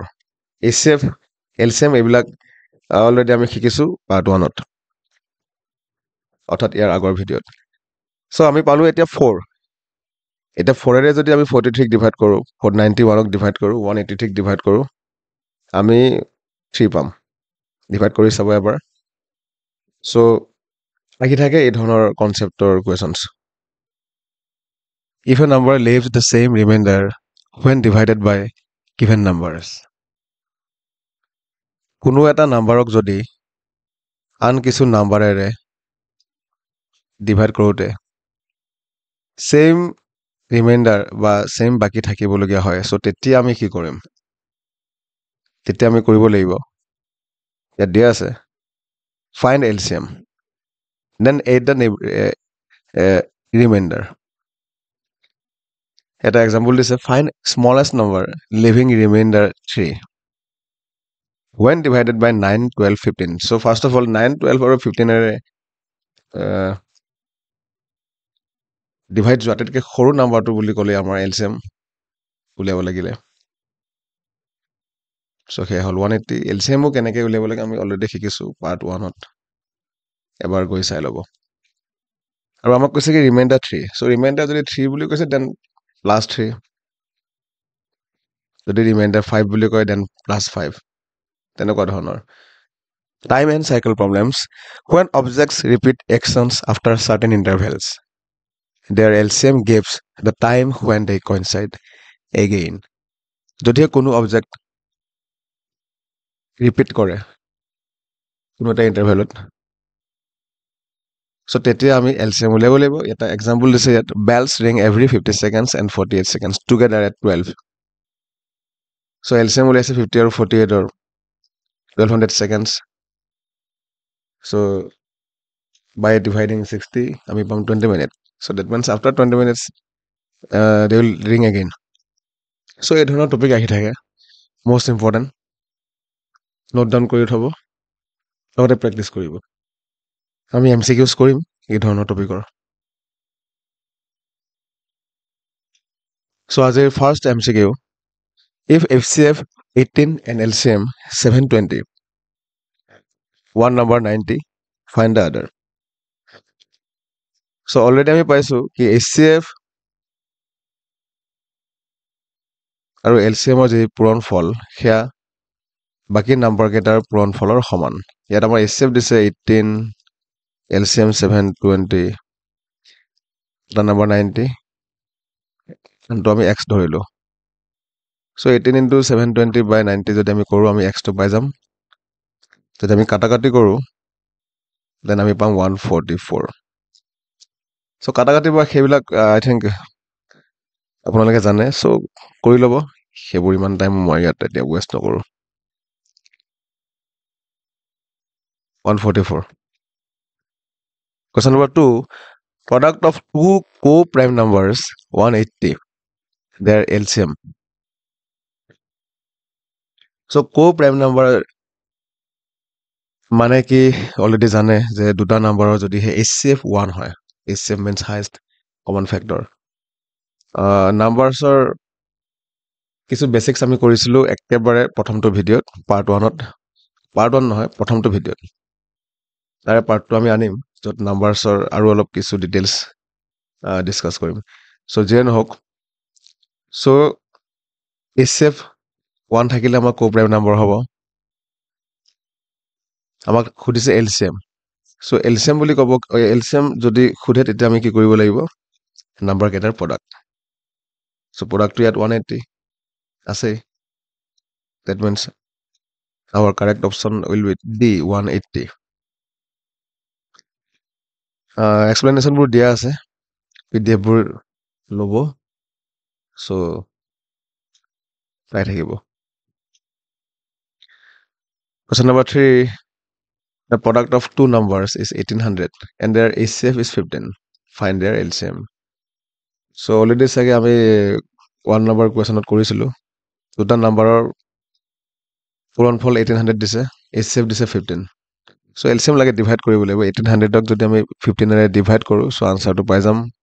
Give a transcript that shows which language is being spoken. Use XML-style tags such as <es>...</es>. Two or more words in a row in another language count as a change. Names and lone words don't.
<as>HCF LCM এইবিলাক অলৰেডি আমি শিকিছো পাৰ্ট 1ত অৰ্থাৎ ইয়াৰ আগৰ ভিডিঅ'ত সো আমি পালো এতিয়া 4 এটা 4 এৰে যদি আমি 43 ক ডিভাইড কৰো 91 ক ডিভাইড কৰো 183 ক ডিভাইড কৰো আমি 3 পাম ডিভাইড কৰি চাব এবাৰ সো আহি থাকে এই ধৰণৰ</as> <en>conceptৰ questions if a number leaves the same remainder when divided by given numbers</en> <as>কোনো এটা নাম্বাৰক যদি আন কিছু নাম্বাৰেৰে ডিভাইড কৰোতে</as> <en>same remainder</en> <as>বা সেম বাকি থাকিবলগীয়া হয় সো তেতিয়া আমি কি কৰিম তেতিয়া আমি কৰিব লাগিব ইয়াত দিয়া আছে</as> <en>find LCM then add the remainder</en> <as>এটা এক্সাম্পল দিছে</as> <en>find smallest number leaving remainder 3 when divided by 9 12 15 so first of all 9 12</en> <as>আৰু 15 এৰে ডিভাইড যোৱাতকৈ সৰু নাম্বাৰটো বুলি ক'লে আমাৰ LCM উলিয়াব লাগিলে সো হে হল 180 LCM ও কেনেকৈ উলিয়াব লাগে আমি অলৰেডি শিকিছো পাৰ্ট 1ত এবাৰ গৈ চাই ল'ব আৰু আমাক কৈছে কি ৰিমাইণ্ডাৰ 3 সো ৰিমাইণ্ডাৰ যদি 3 বুলি কৈছে</as> <en>then plus</en> <as>3 যদি ৰিমাইণ্ডাৰ 5 বুলি কয়</as> <en>then plus 5</en> <as>তেনেকুৱা ধৰণৰ</as> <en>time and cycle problems when objects repeat actions after certain intervals their LCM gives the time when they coincide again</en> <as>যদি কোনো অবজেক্ট ৰিপিট কৰে কোনো এটা ইন্টাৰভেলত সো তেতিয়া আমি LCM উলিয়াব লাগিব এটা এক্সাম্পল দিছে ইয়াত</as> <en>bells ring every 50 seconds and 48 seconds together at 12 সো LCM</en> <as>উলিয়াইছে 50 আৰু 48 ৰ</as> <en>1200 seconds so by dividing 60</en> <as>আমি পাম</as> <en>20 minutes so that means after 20 minutes they will ring again so</en> <as>এই ধৰণৰ টপিক আহি থাকে</as> <en>most important note down</en> <as>কৰি থব লগতে প্ৰেক্টিস কৰিব আমি MCQs কৰিম এই ধৰণৰ টপিকৰ so আজিৰ</as> <en>first MCQ if HCF 18 and LCM 720 one number 90 find the other so already</en> <as>আমি পাইছো কি HCF আৰু LCM ৰ যে পূৰণ ফল হেয়া বাকি নাম্বাৰ কেটাৰ পূৰণ ফলৰ সমান ইয়াত আমাৰ HCF দিছে 18 LCM 720</as> <en>the number 90</en> <as>তো আমি x ধৰিলো</as> <en>so 18 into 720 by 90</en> <as>যদি আমি কৰো আমি x তো পাই যাম যদি আমি কাটাকাটি কৰো দেন আমি পাম 144 so কাটাকাটি বা সেইবিলাক</as> <en>I think</en> <as>আপোনালোকে জানে চ' কৰি ল'ব সেইবোৰ ইমান টাইম মই ইয়াত এতিয়া ৱেষ্ট নকৰোঁ</as> <en>144 Question number 2 product of two co-prime numbers 180 their LCM so co-prime number</en> <as>মানে কি অলৰেডি জানে যে দুটা নাম্বাৰৰ যদি HCF 1 হয়</as> <en>HCF means highest common factor</en> <as>নাম্বাৰছৰ কিছু বেসিক্স আমি কৰিছিলো একেবাৰে প্ৰথমটো ভিডিঅ'ত পাৰ্ট 1 নহয় প্ৰথমটো ভিডিঅ'ত তাৰে পাৰ্ট 2 আমি আনিম য'ত নাম্বাৰছৰ আৰু অলপ কিছু ডিটেইলছ ডিসকাস কৰিম সো যে নহওক সো HCF 1 থাকিলে আমাৰ</as> <en>co-prime number</en> <as>হ'ব আমাক খুদিছে LCM সো LCM বুলি ক'ব LCM যদি খুদে তেতিয়া আমি কি কৰিব লাগিব নাম্বাৰ কেটাৰ প্ৰডাক্ট সো প্ৰডাক্টটো ইয়াত 180 আছে</as> <en>that means our correct option will be D 180</en> <as>explanation বোৰ দিয়া আছে PDF বোৰ লব সো চাই থাকিব</as> <en>Question number 3 the product of two numbers is 1800 and their HCF is 15 find their LCM so already</en> <as>sage ami 1 number questionত কৰিছিলো দুটা নাম্বাৰৰ পূৰণফল 1800 দিছে HCF দিছে 15 so LCM লাগে ডিভাইড কৰিব লাগিব 1800 ক যদি আমি 15 এৰে ডিভাইড কৰো so আনসাৰটো পাই যাম</as>